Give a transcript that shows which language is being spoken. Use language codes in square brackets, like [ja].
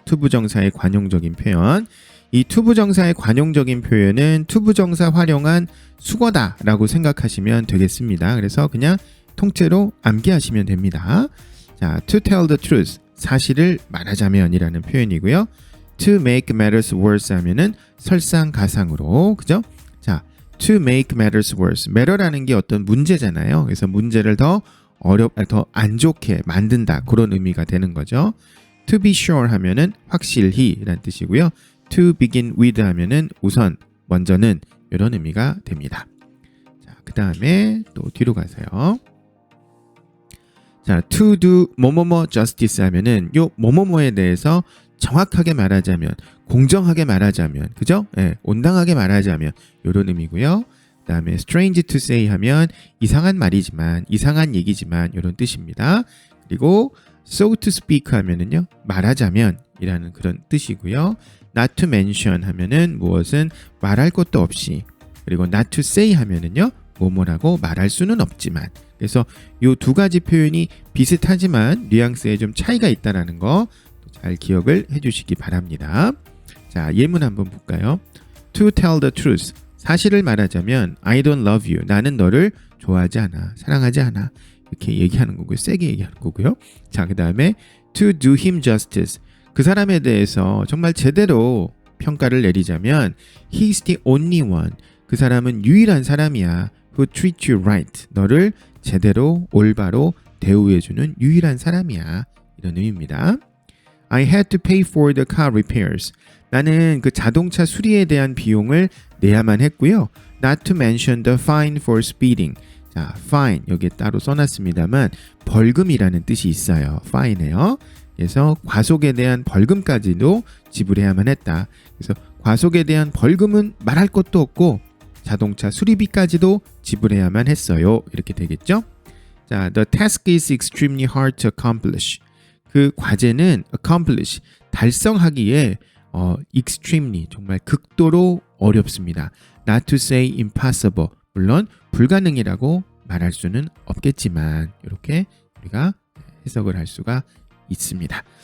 [ko] 투부정사의 관용적인 표현. 이 투부정사의 관용적인 표현은 투부정사 활용한 수거다라고 생각하시면 되겠습니다. 그래서 그냥 통째로 암기하시면 됩니다. 자, [en] to tell the truth. [ko] 사실을 말하자면이라는 표현이고요. [en] to make matters worse [ko] 하면은 설상가상으로, 그죠? [en] 자, to make matters worse. [ko] matter라는 게 어떤 문제잖아요. 그래서 문제를 더 안 좋게 만든다. 그런 의미가 되는 거죠. [en] to be sure [ko] 하면은 확실히라는 뜻이고요. [en] to begin with [ko] 하면은 우선, 먼저는 이런 의미가 됩니다. 자, 그 다음에 또 뒤로 가세요. 자, to do 뭐뭐뭐 justice 하면은 요 뭐뭐뭐에 대해서 정확하게 말하자면, 공정하게 말하자면, 그죠? 예, 온당하게 말하자면 이런 의미고요. 그 다음에 [en] strange to say [ko] 하면 이상한 말이지만, 이상한 얘기지만 이런 뜻입니다. 그리고 [en] so to speak [ko] 하면은요, 말하자면 이라는 그런 뜻이고요. [en] not to mention [ko] 하면은 무엇은 말할 것도 없이, 그리고 [en] not to say [ko] 하면은요, 뭐뭐라고 말할 수는 없지만. 그래서 이 두 가지 표현이 비슷하지만 뉘앙스에 좀 차이가 있다는 거 잘 기억을 해주시기 바랍니다. 자, 예문 한번 볼까요? [en] To tell the truth. [ko] 사실을 말하자면 [en] I don't love you. [ko] 나는 너를 좋아하지 않아. 사랑하지 않아. 이렇게 얘기하는 거고요. 세게 얘기하는 거고요. 자, 그 다음에 [en] to do him justice. [ko] 그 사람에 대해서 정말 제대로 평가를 내리자면 [en] He's the only one. [ko] 그 사람은 유일한 사람이야. [en] Who treats you right. [ko] 너를 제대로 올바로 대우해주는 유일한 사람이야. 이런 의미입니다. [en] I had to pay for the car repairs. [ko] 나는 그 자동차 수리에 대한 비용을 내야만 했고요. [en] Not to mention the fine for speeding. [ko] 자, fine 여기에 따로 써놨습니다만 벌금이라는 뜻이 있어요. fine에요. 그래서 과속에 대한 벌금까지도 지불해야만 했다. 그래서 과속에 대한 벌금은 말할 것도 없고 자동차 수리비까지도 지불해야만 했어요. 이렇게 되겠죠? [en] 자, the task is extremely hard to accomplish. [ko] 그 과제는 accomplish, 달성하기에 extremely, 정말 극도로 어렵습니다. [en] Not to say impossible, [ko] 물론 불가능이라고 말할 수는 없겠지만 이렇게 우리가 해석을 할 수가 있습니다.